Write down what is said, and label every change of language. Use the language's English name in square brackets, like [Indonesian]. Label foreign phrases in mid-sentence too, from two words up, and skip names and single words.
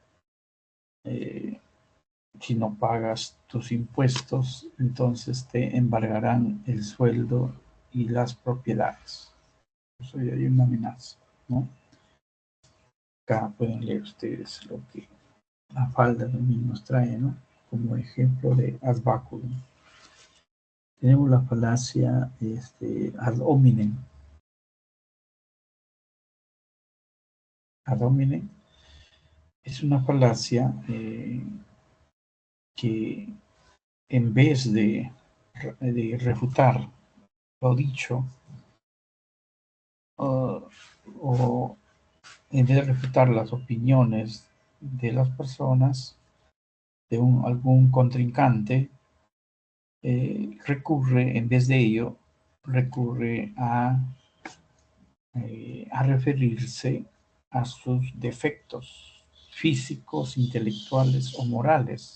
[Spanish] Si no pagas tus impuestos, entonces te embargarán el sueldo y las propiedades. Eso ya hay una amenaza, ¿no? Acá pueden leer ustedes lo que la falda también nos trae, ¿no? Como ejemplo de [Latin] ad baculum. Tenemos la falacia ad hominem. Ad hominem [Spanish] es una falacia que en vez de refutar lo dicho, o en vez de refutar las opiniones de las personas, de algún contrincante, recurre, en vez de ello, recurre a referirse a sus defectos físicos, intelectuales o morales.